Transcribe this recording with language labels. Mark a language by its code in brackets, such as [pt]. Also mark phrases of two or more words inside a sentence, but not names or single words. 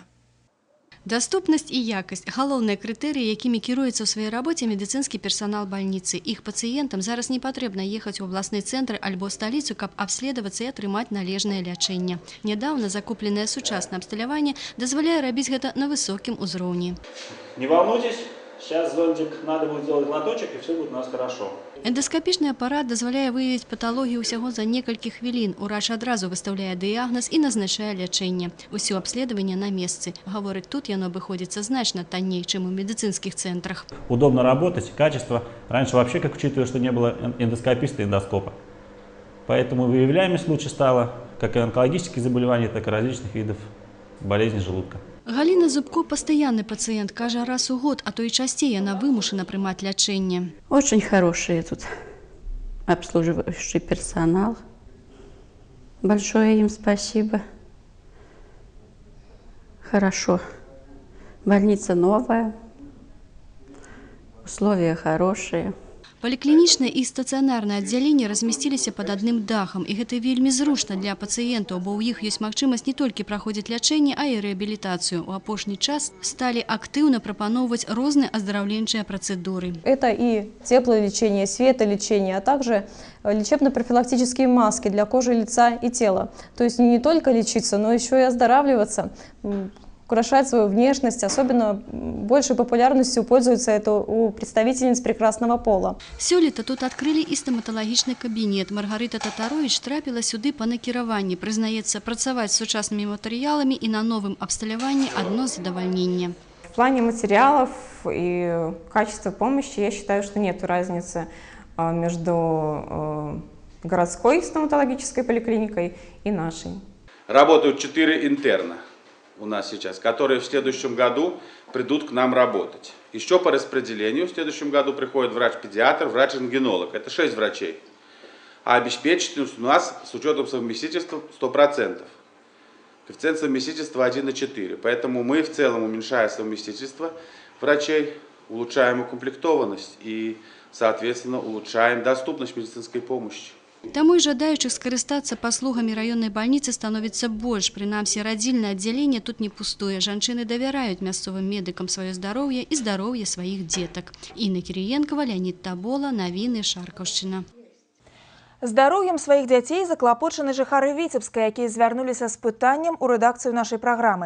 [be] Даступнасць і якасць – галоўныя крытэрыі, якімі кіруецца ў сваёй рабоце медыцынскі персанал бальніцы. Іх пацыентам зараз не патрэбна ехаць у абласны цэнтр альбо сталіцу, каб абследавацца і атрымаць належнае лячэнне. Нядаўна закупленае сучаснае абсталяванне дазваляе рабіць гэта на высокім узроўні. [ru] Не волнуйтесь, сейчас зондик надо будет сделать лоточек, и все будет у нас хорошо. [be] Эндоскапічны апарат дазваляе выявіць паталогію ўсяго за некалькі хвілін. Урач адразу выстаўляе дыягназ і назначае лячэнне. Усё абследаванне на месцы. Гаворыць, тут яно абыходзіцца значна танней, чым у медыцынскіх цэнтрах. [ru] Удобно работать, качество. Раньше вообще, как учитывая, что не было эндоскописта и эндоскопа. Поэтому выявляемость лучше стала, как и онкологических заболеваний, так и различных видов болезней желудка. [be] Галіна Зубко – пастаянны пациент, кажа, раз у год, а то и часцей яна вымушана прымаць лячэнне. [ru] Очень хороший тут обслуживающий персонал. Большое им спасибо. Хорошо. Больница новая, условия хорошие. Паліклінічнае і стацыянарнае аддзяленне размясціліся пад адным дахам, і гэта вельмі зручна для пацыентаў, бо ў іх ёсць магчымасць не толькі праходзіць лячэнне, а і рэабілітацыю. У апошні час сталі актыўна прапаноўваць розныя аздараўленчыя працэдуры. Это и теплолечение, светолечение, а также лечебно-профилактические маски для кожи, лица и тела. То есть не только лечиться, но еще и оздоравливаться, украшать свою внешность. Особенно большей популярностью пользуется это у представительниц прекрасного пола. [be] Сёлета тут адкрылі і стаматалагічны кабінет. Маргарыта Татарович трапіла сюды па накіраванні. Прызнаецца, працаваць з сучаснымі матэрыяламі і на новым абсталяванні адно задавальненне. [ru] В плане материалов и качества помощи я считаю, что нет разницы между городской стоматологической поликлиникой и нашей. Работают 4 интерна у нас сейчас, которые в следующем году придут к нам работать. Еще по распределению в следующем году приходит врач-педиатр, врач-рентгенолог. Это 6 врачей. А обеспеченность у нас с учетом совместительства 100%. Коэффициент совместительства 1,4. Поэтому мы в целом, уменьшая совместительство врачей, улучшаем укомплектованность и, соответственно, улучшаем доступность медицинской помощи. [be] Таму і жадаючых скарыстацца паслугамі раённай бальніцы становіцца больш. Прынамсі, радзільнае аддзяленне тут не пустое. Жанчыны давяраюць мясцовым медыкам сваё здароўе і здароўе сваіх дзетак. Інна Кіріенкава, Леонид Табола, навіны Шаркаўшчына. Здароўем сваіх дзяцей заклапочаны жыхары Віцебска, якія звярнуліся з пытаннем у рэдакцыю нашай праграмы.